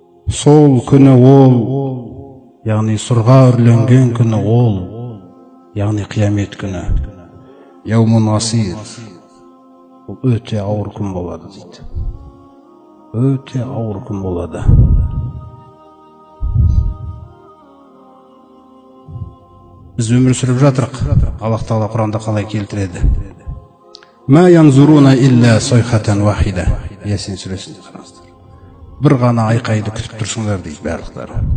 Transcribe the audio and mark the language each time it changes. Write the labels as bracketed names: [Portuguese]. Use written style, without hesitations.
[Kazakh] Сол күні ол, яғни сұрға үрленген күні ол, яғни қиямет күні, [Arabic] яуму насир. [Kazakh] Ол өте ауыр күн болады дейді. Өте ауыр күн болады. Біз өмір сүріп жатырық. Аллах Тағала Құранда қалай келтіреді? [Arabic] Ма янзуруна илля сойхатан вахида. [Kazakh] Ясин сүресінде қараңыздар. Бір ғана айқайды күтіп тұрсыңдар дейді барлықтары.